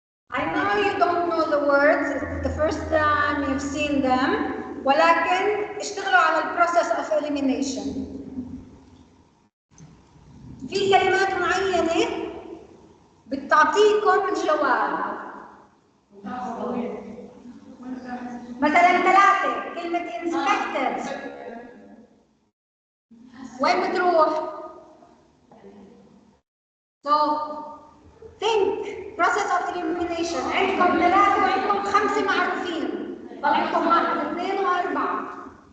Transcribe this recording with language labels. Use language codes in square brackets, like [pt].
[en] I know you don't know the words, it's the first time you've seen them, [ar] ولكن اشتغلوا على البروسيس [en] of elimination. [ar] في كلمات معينة بتعطيكم الجواب. مثلا 3 كلمة inspected وين بتروح؟ [en] So think process of elimination. [ar] عندكم 3 وعندكم 5 معروفين، ضل عندكم 1 2 و4.